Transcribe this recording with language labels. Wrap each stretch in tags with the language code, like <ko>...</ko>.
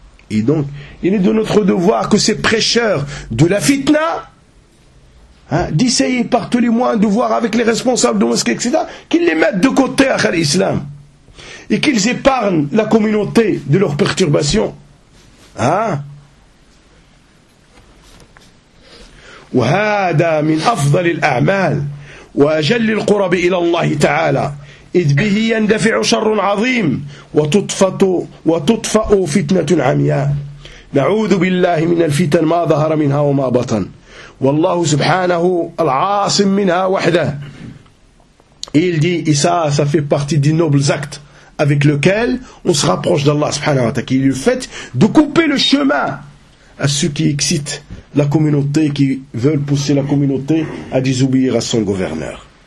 <fr>Et donc, il est de notre devoir que ces prêcheurs de la fitna, d'essayer par tous les moyens de voir avec les responsables de mosquée, etc., qu'ils les mettent de côté à l'islam. Et qu'ils épargnent la communauté de leurs perturbations. Hein?</fr> <ar>وهذا من أفضل الأعمال وأجل القرب إلى الله تعالى إذ به يندفع شر عظيم وتطفأ فتنة عمياء نعوذ بالله من الفتن ما ظهر منها وما بطن والله سبحانه العاصم منها وحده.</ar> <fr>Il dit, ça fait partie des nobles actes avec lequel on se rapproche d'Allah subhanahu wa ta'ala, qui est le fait de couper le chemin à ceux qui excitent la communauté, qui veulent pousser la communauté à désobéir à son gouverneur.</fr>